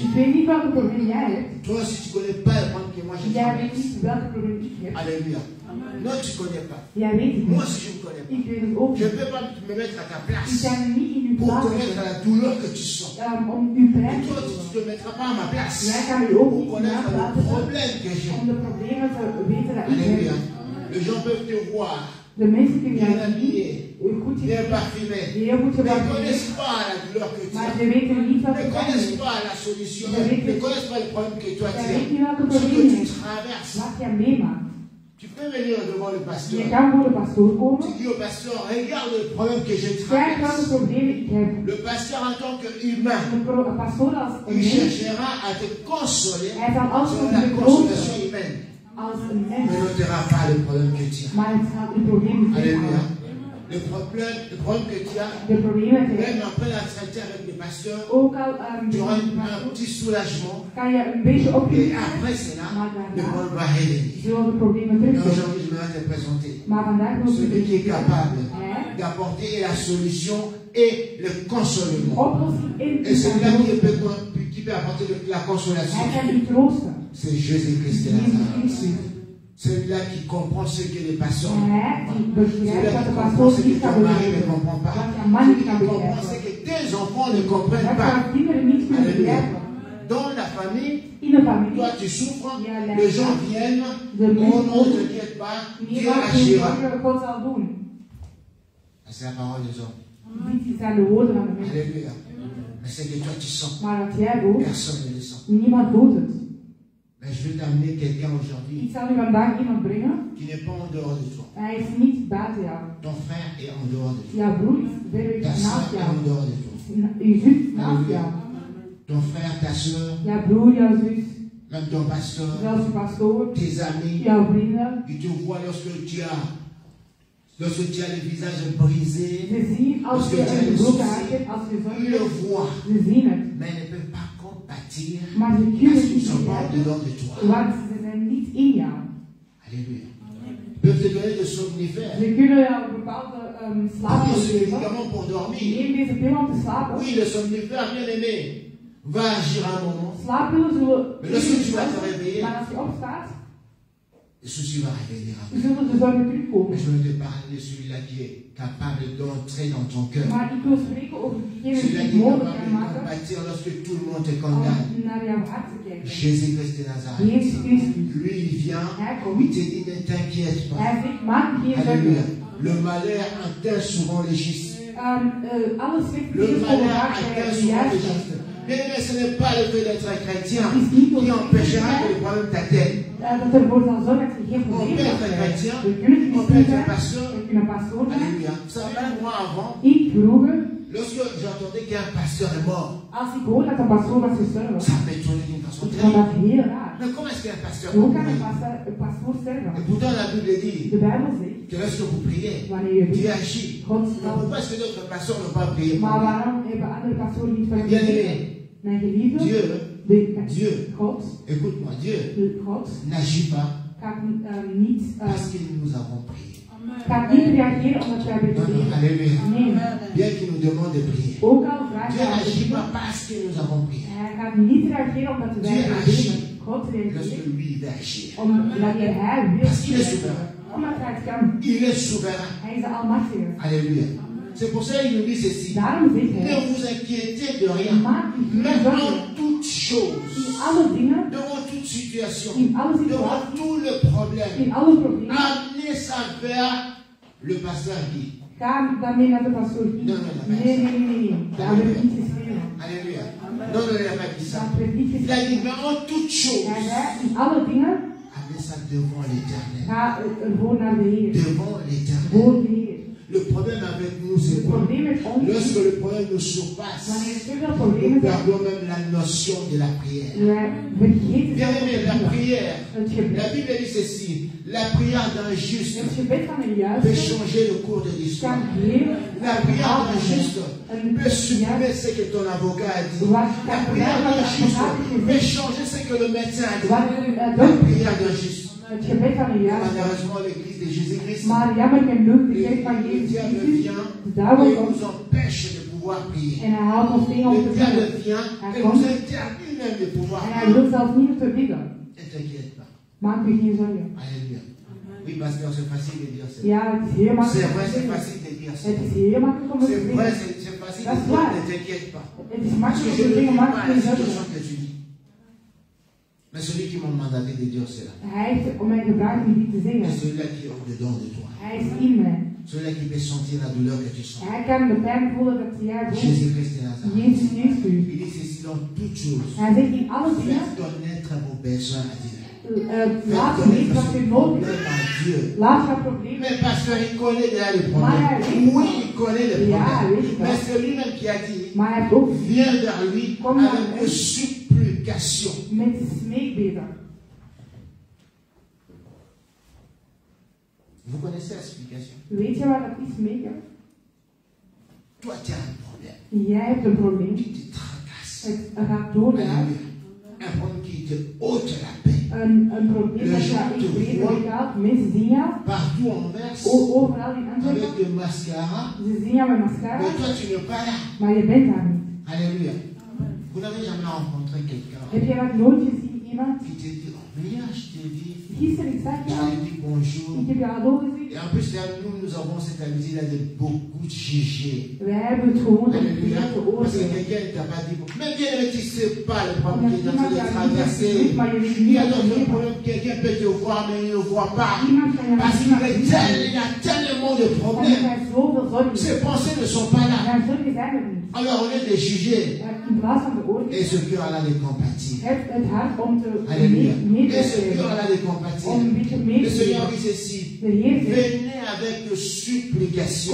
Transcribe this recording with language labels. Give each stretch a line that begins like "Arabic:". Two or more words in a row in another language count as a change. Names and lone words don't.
Dutch: Ik
French: as.
Dutch: weet niet welke probleem jij hebt.
French: Toi aussi, tu ne connais pas le problème que moi j'ai.
Dutch: Jij weet niet welke probleem ik heb.
French: Alléluia. Non, tu ne connais pas.
Dutch: Jij weet het
French: Moi
Dutch: niet.
French: aussi, je ne connais pas.
Dutch: Ik weet het ook
French: Je ne
Dutch: niet.
French: peux pas me mettre à ta
Dutch: Ik
French: place
Dutch: kan niet in uw
French: pour
Dutch: plaats
French: connaître
Dutch: zetten,
French: la douleur que tu sens.
Dutch: om uw pijn
French: Et
Dutch: te
French: toi, tu
Dutch: voelen.
French: ne te mettras pas à ma place
Dutch: Jij kan u ook
French: pour
Dutch: niet in mijn
French: connaître
Dutch: plaats
French: le
Dutch: zetten,
French: problème que j'ai.
Dutch: om de problemen te weten dat ik
French: Alléluia.
Dutch: heb.
French: Les gens peuvent te voir
Dutch: De mensen kunnen
French: bien
Dutch: jou
French: habillé,
Dutch: goed
French: bien
Dutch: zien,
French: parfumé.
Dutch: heel goed
French: Ils ne
Dutch: gebakken,
French: connaissent pas la douleur que tu
Dutch: maar
French: as.
Dutch: ze weten niet wat
French: Ils
Dutch: je
French: ne
Dutch: pijn
French: connaissent
Dutch: hebt.
French: pas la solution. Ils ne connaissent pas le problème que toi tu
Dutch: Jij
French: as.
Dutch: weet niet welke
French: Ce
Dutch: probleem
French: que
Dutch: je
French: tu
Dutch: hebt,
French: traverses.
Dutch: wat jij meemaakt.
French: Tu peux venir devant le
Dutch: Je
French: pasteur.
Dutch: kan voor de pastoor
French: Tu
Dutch: komen,
French: dis au pasteur, regarde le problème que je
Dutch: kijk welke
French: traverse.
Dutch: problemen ik heb.
French: Le pasteur en tant qu'humain,
Dutch: De pastoor als een
French: il
Dutch: mens,
French: cherchera à te consoler
Dutch: hij zal
French: sur
Dutch: altijd
French: la
Dutch: de
French: consolation
Dutch: grote
French: humaine.
Dutch: als een
French: Mais
Dutch: mens,
French: notera pas le problème que tu as.
Dutch: maar het zal uw probleem niet
French: Alléluia.
Dutch: weghalen.
French: Le problème que tu as,
Dutch: De problemen die je
French: même
Dutch: hebt,
French: après la traité avec le pasteur,
Dutch: ook al
French: tu auras un petit soulagement.
Dutch: kan je een beetje
French: Et
Dutch: opgeven,
French: après cela,
Dutch: maar
French: le
Dutch: daarna
French: problème va revenir.
Dutch: zullen de problemen
French: Et
Dutch: terugkomen.
French: aujourd'hui, je vais te présenter
Dutch: Maar vandaag wil ik
French: celui qui est
Dutch: u
French: capable
Dutch: Hij,
French: d'apporter la solution et le consolement.
Dutch: oplossing in
French: Et celui-là
Dutch: uw
French: qui peut apporter la consolation,
Dutch: Hij kan u troosten.
French: c'est Jésus-Christ de
Dutch: Jezus
French: Nazareth.
Dutch: Christus.
French: Celui-là qui comprend ce que les pasteurs ne
Dutch: Hij
French: comprennent
Dutch: die
French: pas.
Dutch: begrijpt
French: Celui-là
Dutch: wat
French: qui
Dutch: de
French: comprend
Dutch: pastoor
French: ce que
Dutch: niet kan
French: ton mari ne
Dutch: begrijpen.
French: comprend pas.
Dutch: Wat jouw man
French: Celui
Dutch: niet
French: qui
Dutch: kan
French: comprend ce
Dutch: begrijpen.
French: que tes enfants ne comprennent
Dutch: Wat
French: pas.
Dutch: jouw kinderen niet kunnen
French: Alléluia.
Dutch: begrijpen.
French: Dans la famille,
Dutch: In de familie,
French: toi tu souffres,
Dutch: Ja, la-
French: les gens viennent,
Dutch: de
French: oh non, ne
Dutch: mensen
French: t'inquiète pas,
Dutch: niet
French: Dieu
Dutch: wat geen
French: agira.
Dutch: zorgen God zal doen.
French: C'est la parole des hommes.
Dutch: Dit zijn de woorden van de mensen.
French: Alléluia. Mais c'est que toi tu sens.
Dutch: Maar wat jij voelt,
French: Personne ne le sent.
Dutch: niemand voelt het.
French: Mais je vais t'amener quelqu'un aujourd'hui
Dutch: Ik zal u vandaag iemand brengen.
French: qui n'est pas en dehors de toi.
Dutch: Hij is niet buiten jou.
French: Ton frère est en dehors de toi.
Dutch: Jouw broer is
French: Ta
Dutch: verder
French: soeur
Dutch: naast
French: est
Dutch: jou.
French: en dehors de toi.
Dutch: Uw zus naast jou.
French: Alléluia. Ton frère, ta soeur,
Dutch: Jouw broer, jouw zus,
French: même ton pasteur,
Dutch: zelfs je pastoor,
French: tes amis,
Dutch: jouw vrienden.
French: ils te voient lorsque tu as le visage brisé.
Dutch: Ze zien als je een gebroken hart hebt, als je
French: Ils
Dutch: zonde
French: le
Dutch: hebt,
French: voient,
Dutch: ze zien het.
French: mais ils ne peuvent pas compatir
Dutch: Maar ze
French: parce
Dutch: kunnen
French: qu'ils ne
Dutch: niet
French: sont pas en
Dutch: begrijpen,
French: dehors de toi.
Dutch: want ze zijn niet in jou.
French: Alléluia. Ils peuvent te donner des somnifères.
Dutch: Ze kunnen jou bepaalde
French: Prends ce
Dutch: slaapmiddelen geven.
French: médicament pour dormir.
Dutch: Neem deze pillen om te slapen.
French: Oui, le somnifère, bien aimé, va agir à un moment.
Dutch: Slaappillen zullen
French: Mais lorsque tu vas te réveiller,
Dutch: maar als je opstaat,
French: le souci va revenir à moi.
Dutch: zullen de zorgen terugkomen.
French: Mais je veux te parler de celui-là qui est capable d'entrer dans ton cœur.
Dutch: Maar ik wil spreken over diegene
French: Celui-là
Dutch: die
French: qui
Dutch: het
French: est
Dutch: mogelijk
French: capable
Dutch: kan
French: de
Dutch: maken
French: compatir lorsque tout le monde te condamne.
Dutch: om naar jouw hart te kijken.
French: Jésus-Christ de Nazareth.
Dutch: Jezus Christus.
French: Lui, il vient,
Dutch: Hij
French: il
Dutch: komt.
French: te dit, ne t'inquiète pas.
Dutch: Hij zegt, maak je geen
French: Alléluia.
Dutch: zorgen.
French: Le malheur atteint souvent les justes.
Dutch: Alles slechte
French: Le
Dutch: dingen
French: malheur
Dutch: overgaat bij
French: atteint
Dutch: de
French: souvent les
Dutch: juiste.
French: justes. Mais ce n'est pas le fait d'être chrétien
Dutch: Het is niet
French: qui
Dutch: om
French: empêchera que les problèmes t'atteignent.
Dutch: dat ervoor zal zorgen dat je geen
French: On
Dutch: problemen
French: peut être
Dutch: hebt.
French: chrétien,
Dutch: We kunnen
French: on peut
Dutch: christen
French: être
Dutch: zijn,
French: pasteur.
Dutch: we kunnen pastoor zijn.
French: Alléluia. Vous savez, moi avant,
Dutch: Ik vroeger,
French: lorsque j'entendais qu'un pasteur est mort,
Dutch: als ik hoor dat een pastoor was gestorven,
French: ça m'étonnait d'une façon
Dutch: ik vond
French: terrible.
Dutch: dat heel raar.
French: Mais comment est-ce qu'un pasteur
Dutch: Hoe
French: peut
Dutch: kan een
French: mourir?
Dutch: pastoor sterven?
French: Et pourtant la Bible dit
Dutch: De Bijbel zegt,
French: que lorsque vous priez,
Dutch: wanneer je
French: Dieu
Dutch: bidt,
French: agit.
Dutch: God
French: Mais
Dutch: zal.
French: pourquoi est-ce que d'autres pasteurs n'ont pas prié pour
Dutch: Maar
French: lui?
Dutch: waarom hebben andere pastoren niet voor hem
French: Bien
Dutch: gebeden?
French: aimé,
Dutch: Mijn geliefde,
French: Dieu,
Dutch: God,
French: écoute-moi, Dieu
Dutch: God
French: n'agit pas
Dutch: gaat niet,
French: parce que nous avons prié.
Dutch: gaat niet reageren omdat wij hebben
French: Non, non,
Dutch: gebeden.
French: alléluia.
Dutch: Nee,
French: Bien qu'il nous demande de prier.
Dutch: ook al vraagt
French: Dieu
Dutch: hij om te
French: n'agit pas
Dutch: bidden,
French: parce que nous avons prié.
Dutch: hij gaat niet reageren omdat wij
French: Dieu
Dutch: hebben
French: agit
Dutch: gebeden. God
French: lorsque
Dutch: reageert
French: lui il va agir.
Dutch: omdat hij wil.
French: Parce qu'il est souverain.
Dutch: Omdat hij het kan.
French: Il est souverain.
Dutch: Hij is de Almachtige.
French: Alléluia. C'est pour ça qu'il nous dit ceci.
Dutch: Daarom zegt
French: Ne
Dutch: hij,
French: vous inquiétez de rien.
Dutch: maak u geen
French: Mais
Dutch: zorgen
French: en toute chose,
Dutch: in alle dingen,
French: devant toute situation,
Dutch: in alle
French: devant
Dutch: situaties,
French: tout le problème,
Dutch: in alle problemen.
French: amenez ça vers le pasteur qui.
Dutch: Ga daarmee naar de pastoor. Nee. Daar werd niet geschreven.
French: Alléluia. Non, non, il n'a pas dit ça.
Dutch: Dat werd niet
French: Il a
Dutch: geschreven.
French: dit, mais en toute chose,
Dutch: Hij zei, in alle dingen,
French: amenez ça devant l'éternel.
Dutch: ga ervoor naar de Heer.
French: Devant l'éternel.
Dutch: Voor de Heer.
French: Le problème avec nous, c'est
Dutch: Het
French: quoi?
Dutch: probleem met ons,
French: Lorsque le problème nous surpasse,
Dutch: wanneer er te veel
French: nous
Dutch: problemen zijn,
French: perdons même la notion de la prière.
Dutch: wij vergeten
French: Bien aimé, la
Dutch: zelfs
French: prière,
Dutch: het
French: la
Dutch: gebed.
French: Bible dit ceci, la prière d'un juste
Dutch: Het gebed van een
French: peut
Dutch: juiste
French: changer le cours de l'histoire.
Dutch: kan heel
French: La prière d'un juste
Dutch: een
French: peut supprimer ce que ton avocat a dit. La prière d'un juste peut changer ce que le médecin a dit. La prière d'un juste.
Dutch: het gebed van een juiste.
French: Malheureusement, l'église de Jésus-Christ,
Dutch: Maar jammer genoeg, de
French: le
Dutch: kerk van Jezus
French: diable
Dutch: Christus,
French: vient
Dutch: de
French: et
Dutch: duivel komt
French: nous empêche de pouvoir prier.
Dutch: en hij haalt ons tegen om
French: Le
Dutch: te
French: diable
Dutch: bidden.
French: vient et nous interdit même de pouvoir
Dutch: En hij
French: prier.
Dutch: wil zelfs niet te bidden.
French: Ne t'inquiète pas.
Dutch: Maak u geen zorgen.
French: Alléluia. Oui, pasteur, c'est facile de dire ça.
Dutch: Ja, het is heel
French: C'est
Dutch: makkelijk
French: vrai,
Dutch: om te
French: c'est
Dutch: zeggen.
French: facile de dire ça.
Dutch: Het is heel makkelijk om te
French: C'est vrai,
Dutch: zeggen.
French: c'est facile
Dutch: Das
French: de dire
Dutch: war.
French: ne t'inquiète pas.
Dutch: Het is
French: Parce
Dutch: makkelijk
French: que
Dutch: om
French: je
Dutch: te
French: ne
Dutch: zeggen,
French: vis
Dutch: maak
French: pas
Dutch: u
French: la
Dutch: geen
French: situation
Dutch: zorgen.
French: que tu vis. Mais celui qui m'a mandaté de dire cela,
Dutch: Hij heeft om mij gevraagd om dit te
French: c'est
Dutch: zeggen.
French: celui-là qui est au-dedans de toi.
Dutch: Hij is in mij.
French: Celui-là qui peut sentir la douleur que tu sens.
Dutch: Hij kan de pijn voelen dat jij voelt.
French: Jésus-Christ de Nazareth.
Dutch: Jezus Christus.
French: Il dit ceci dans toutes choses.
Dutch: Hij zegt in alle dingen,
French: Faites connaître vos besoins à Dieu.
Dutch: laat
French: Faites
Dutch: weten wat
French: connaître
Dutch: je
French: vos
Dutch: nodig
French: problèmes
Dutch: hebt.
French: à Dieu.
Dutch: Laat jouw problemen.
French: Mais pasteur, il connaît déjà les
Dutch: Maar hij
French: problèmes.
Dutch: weet
French: Oui, il connaît les
Dutch: Ja,
French: problèmes.
Dutch: weet ik wel.
French: Mais c'est lui-même qui a dit,
Dutch: Maar hij heeft ook
French: viens vers lui
Dutch: Kom naar
French: avec
Dutch: hem.
French: une supplication.
Dutch: met smeekbeden.
French: Vous connaissez la supplication?
Dutch: Weet je wat dat is, smeken?
French: Toi, tu as un problème.
Dutch: Jij hebt een probleem.
French: Tu te tracasses.
Dutch: Het gaat door de huid.
French: Alléluia. Un problème qui te ôte la paix.
Dutch: Een probleem dat je echt vrede weghaalt. Mensen zien jou.
French: Partout en verse,
Dutch: Overal in Antwerpen.
French: avec de mascara.
Dutch: Ze zien jou met mascara.
French: Mais toi, tu n'es pas là.
Dutch: Maar je bent daar niet.
French: Alléluia. Vous n'avez jamais rencontré quelqu'un
Dutch: Heb je dat nooit gezien? Iemand?
French: qui te dit, oh, viens, je te dis,
Dutch: Gisteren, ik zag
French: je
Dutch: jou.
French: te dis bonjour.
Dutch: Ik heb jou hallo gezien.
French: Et en plus, là, nous avons cette habitude de beaucoup de juger.
Dutch: Wij hebben het gewoon om
French: Alléluia.
Dutch: dingen te
French: Parce que
Dutch: oordelen.
French: quelqu'un ne t'a pas dit, mais bien aimé, tu ne sais pas le problème
Dutch: Omdat
French: qui est en train
Dutch: iemand
French: de
Dutch: jou niet heeft
French: traverser.
Dutch: gezien, maar je weet
French: Il y
Dutch: niet
French: a
Dutch: wat
French: d'autres
Dutch: er
French: problèmes, quelqu'un peut te voir, mais il ne voit pas.
Dutch: Iemand kan jou
French: Parce
Dutch: niet
French: qu'il
Dutch: zien,
French: y a tellement de
Dutch: omdat
French: problèmes.
Dutch: er zoveel zorgen
French: Ses
Dutch: zijn.
French: pensées ne sont pas là.
Dutch: Zijn zorgen zijn er niet.
French: Alors, au lieu de juger,
Dutch: In plaats van te
French: et
Dutch: oordelen,
French: ce cœur-là de compatir.
Dutch: heb het hart om te
French: Alléluia.
Dutch: mee
French: Et
Dutch: te
French: ce
Dutch: geven.
French: cœur-là de compatir.
Dutch: Om een beetje mee
French: Le
Dutch: te
French: Seigneur
Dutch: geven.
French: dit ceci.
Dutch: De Heer zegt,
French: Venez avec supplication.